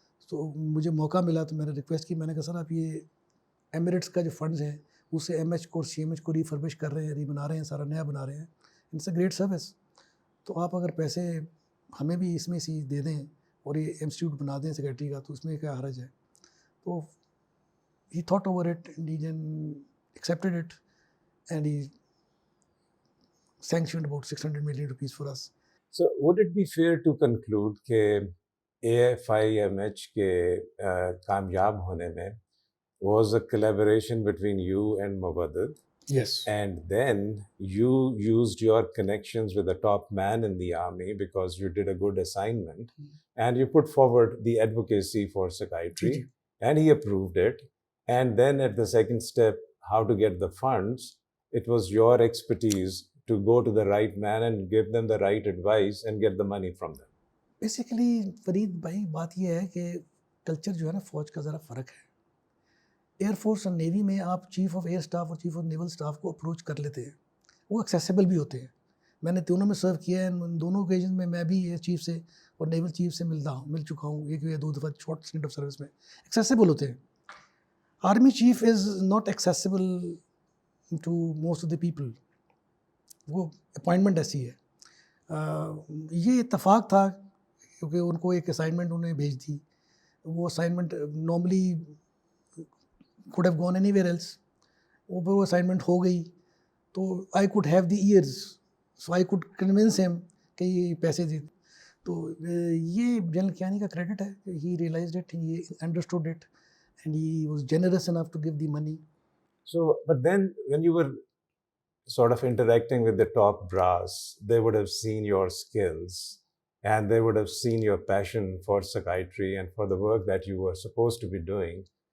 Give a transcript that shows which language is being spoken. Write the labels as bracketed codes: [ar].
[ur] تو مجھے موقع ملا تو میں نے ریکویسٹ کی. میں نے کہا سر آپ یہ ایمریٹس کا جو فنڈز ہیں اسے ایم ایچ کو اور سی ایم ایچ کو ریفربش کر رہے ہیں, بنا رہے ہیں, سارا نیا بنا رہے ہیں. [en] It's a great service. [ur] تو آپ اگر پیسے ہمیں بھی اس میں سے دے دیں اور یہ انسٹیٹیوٹ بنا دیں سیکریٹری کا تو اس میں کیا حرج ہے. [en] تو he thought over it and he accepted it and he sanctioned about 600 million rupees for us. So would it be fair to conclude [ur] کہ AFIMH کے کامیاب ہونے میں [en] was a collaboration between you and Mubaddal? Yes. And then you used your connections with the top man in the army because you did a good assignment and you put forward the advocacy for psychiatry and he approved it. And then at the second step, how to get the funds, it was your expertise to go to the right man and give them the right advice and get the money from them. [ur] Basically Farid بھائی بات یہ ہے کہ culture جو ہے نا فوج کا ذرا فرق ہے. ایئر فورس اور نیوی میں آپ چیف آف ایئر اسٹاف اور چیف آف نیول اسٹاف کو اپروچ کر لیتے ہیں, وہ ایکسیسیبل بھی ہوتے ہیں. میں نے دونوں میں سرو کیا ہے, ان دونوں اوکیزن میں میں بھی ایئر چیف سے اور نیول چیف سے مل چکا ہوں, ایک یا 2 دفعہ شارٹ اسٹنٹ آف سروس میں. ایکسیسیبل ہوتے ہیں. [en] Army chief is not accessible to most of the people. [ur] وہ اپوائنٹمنٹ ایسی ہے. یہ اتفاق تھا کیونکہ ان کو ایک اسائنمنٹ انہیں بھیج دی. [en] وہ assignment normally could have gone anywhere else. [ur] وہ اسائنمنٹ ہو گئی تو [en] I could have the ears, so I could convince him [ur] کہ یہ پیسے دے. تو یہ جنرل کیانی کا کریڈٹ ہے. [en] He realized it, he understood it, and he was generous enough to give the money. So, but then when you were sort of interacting with the top brass, they would have seen your skills and they would have seen your passion for psychiatry and for the work that you were supposed to be doing.